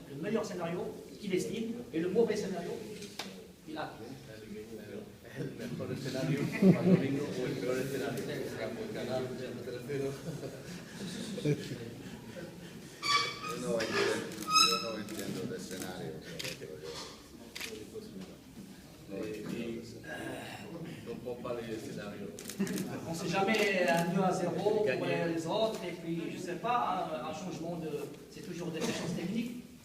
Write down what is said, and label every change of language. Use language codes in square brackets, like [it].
[fr] Le meilleur scénario qu'il estime et le mauvais scénario qu'il a. [es] El mejor escenario para el domingo o el peor escenario. Ganar 3-0. Yo no entiendo de escenarios. [fr] On ne comprend pas les scénarios. On ne sait jamais un 2-0 pour les autres, et puis je ne sais pas, un changement de. C'est toujours des choses techniques.